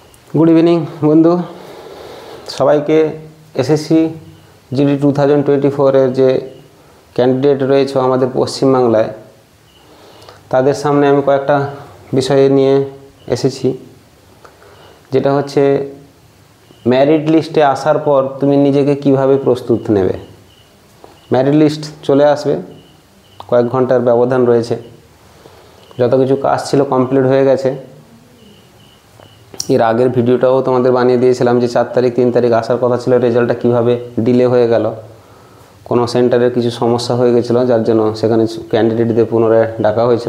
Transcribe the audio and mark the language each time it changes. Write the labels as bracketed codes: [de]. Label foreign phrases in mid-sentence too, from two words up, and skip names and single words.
[en] Good evening [bn] বন্ধু সবাইকে এসএসসি জিডি 2024 এর যে ক্যান্ডিডেট রয়েছে আমাদের পশ্চিম বাংলায় তাদের সামনে আমি কয়েকটা বিষয় নিয়ে এসেছি যেটা হচ্ছে [en] merit liste [bn] আসার পর তুমি নিজেকে কিভাবে প্রস্তুত নেবে। [en] merit list [bn] চলে আসবে কয়েক ঘণ্টার ব্যবধান রয়েছে যত কিছু কাজ ছিল কমপ্লিট হয়ে গেছে। এর আগের ভিডিওটাও তোমাদের বানিয়ে দিয়েছিলাম যে 4 তারিখ 3 তারিখ আসার কথা ছিল, রেজাল্টটা কিভাবে ডিলে হয়ে গেল। কোনো সেন্টারের কিছু সমস্যা হয়ে গেছিল যার জন্য সেখানে ক্যান্ডিডেটদের পুনরায় ডাকা হয়েছিল।